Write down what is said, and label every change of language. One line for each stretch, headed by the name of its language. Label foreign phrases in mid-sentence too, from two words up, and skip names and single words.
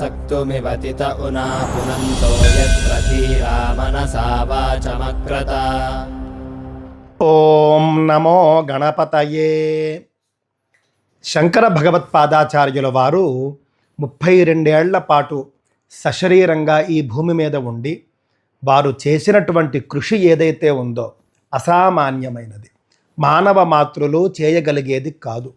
Sanskrit: हेतुमिवतित उना पुनन्तो यत्र धीरा मनसा वाचमक्रत। ఓం నమో గణపతయే.
Telugu: శంకర భగవత్పాదాచార్యుల వారు 32 ఏళ్ల పాటు సశరీరంగా ఈ భూమి మీద ఉండి వారు చేసినటువంటి కృషి ఏదైతే ఉందో అసామాన్యమైనది, మానవ మాతృలు చేయగలిగేది కాదు.